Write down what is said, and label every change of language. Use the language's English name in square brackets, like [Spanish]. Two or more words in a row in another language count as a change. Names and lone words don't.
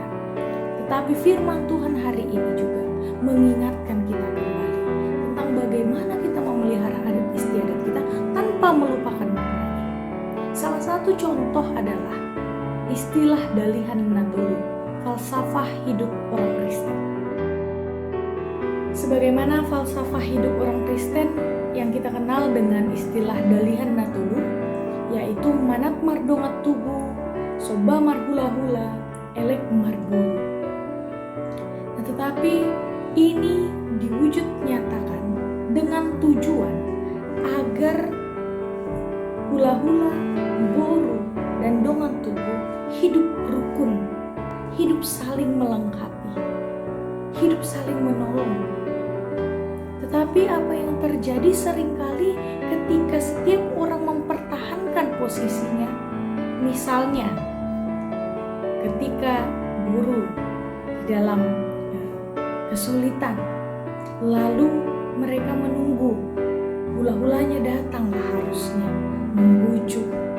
[Indonesian] Tetapi firman Tuhan hari ini juga mengingatkan kita kembali tentang bagaimana kita memelihara adat istiadat kita tanpa melupakan maknanya. Salah satu contoh adalah istilah Dalihan Natulu, falsafah hidup orang Kristen. Sebagaimana falsafah hidup orang Kristen yang kita kenal dengan istilah Dalihan Natulu, yaitu [Batak Toba] manat mardongat tubuh, soba marhula-hula, elek marbulu. [Indonesian] Nah, tetapi ini diwujud nyatakan dengan tujuan agar [Batak Toba] hula-hula, boru, [Indonesian] dan [Batak Toba] dongan tubuh [Indonesian] hidup rukun, hidup saling melengkapi, hidup saling menolong. Tetapi apa yang terjadi seringkali ketika setiap orang mempertahankan posisinya, misalnya ketika guru dalam kesulitan, lalu mereka menunggu hula-hulanya datanglah harusnya membujuk.